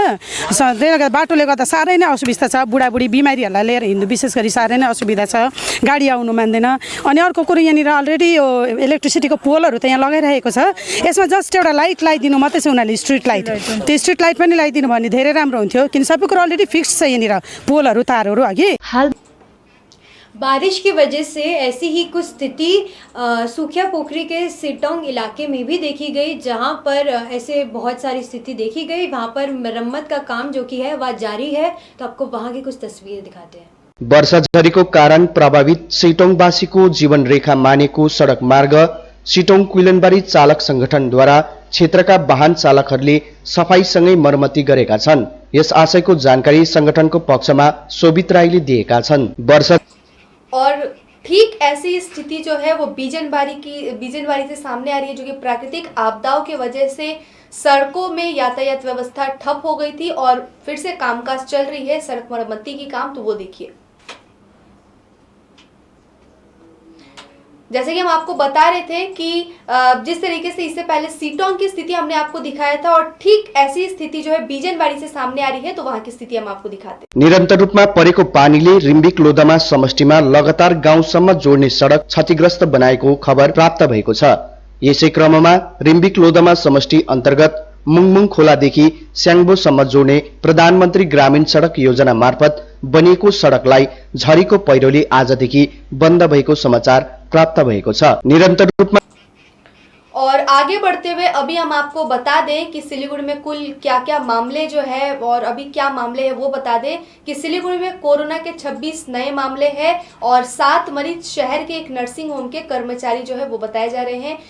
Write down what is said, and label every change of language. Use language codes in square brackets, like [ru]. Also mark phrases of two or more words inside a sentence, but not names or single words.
[ne] त्यसले बाटोले गर्दा साह्रै नै असुविधा छ, बुढाबुढी बिमारीहरूलाई लिएर हिँड्नु विशेष गरी साह्रै नै असुविधा छ, गाडी आउनु मान्दैन। अनि अर्को कुरो यहाँनिर अलरेडी यो इलेक्ट्रिसिटीको पोलहरू त यहाँ लगाइरहेको छ, यसमा जस्ट एउटा लाइट लगाइदिनु मात्रै छ उनीहरूले, [en] street light. [ne] त्यो [en] street light [ne] पनि लगाइदिनु भने धेरै राम्रो हुन्थ्यो, किन सबै कुरो अलरेडी फिक्स छ यहाँनिर पोलहरू तारहरू अघि। [hi] बारिश की वजह से ऐसी ही कुछ स्थिति सूखिया पोखरी के सिटोंग इलाके में भी देखी गई, जहां पर ऐसे बहुत सारी स्थिति देखी गई। वहां पर मरम्मत का काम जो कि है वह जारी है, तो आपको वहां की कुछ तस्वीरें दिखाते हैं। [ne] वर्षा झरीको कारण प्रभावित सिटोङवासीको जीवन रेखा मानेको सडक मार्ग सिटोङ क्विलनबारी चालक संगठनद्वारा क्षेत्रका वाहन चालकहरूले सफाईसँगै मर्मती गरेका छन्। यस आशयको जानकारी संगठनको पक्षमा शोभित राईले दिएका छन्। वर्षा [hi] और ठीक ऐसी स्थिति जो है वो बीजनबारी से सामने आ रही है, जो कि प्राकृतिक आपदाओं की वजह से सड़कों में यातायात व्यवस्था ठप हो गई थी और फिर से कामकाज चल रही है सड़क मरम्मती की काम। तो वो देखिए, जैसे कि हम आपको बता रहे थे कि जिस तरीके से इससे पहले सिटोंग की स्थिति हमने आपको दिखाया था, और ठीक ऐसी स्थिति जो है बीजनबारी से सामने आ रही है, तो वहां की स्थिति हम आपको दिखाते हैं। [ne] निरन्तर रूपमा परेको पानीले रिम्बिक लोधमा समष्टिमा लगातार गाउँसम्म जोड्ने सडक क्षतिग्रस्त बनाएको खबर प्राप्त भएको छ। यसै क्रममा रिम्बिक लोधमा समष्टि अन्तर्गत मुङमुङ खोलादेखि स्याङ्बोसम्म जोड्ने प्रधानमन्त्री ग्रामीण सडक योजना मार्फत बनिएको सडकलाई झरीको पहिरोले आजदेखि बन्द भएको समाचार प्राप्त भएको छ। निरन्तर रूपमा [hi] और आगे बढ़ते हुए अभी हम आपको बता दें कि सिलीगुड़ी में कुल क्या क्या मामले जो है और अभी क्या मामले हैं वो बता दें कि सिलीगुड़ी में कोरोना के 26 नए मामले हैं और 7 मरीज शहर के एक [en] nursing home [hi] के कर्मचारी जो है वो बताए जा रहे हैं।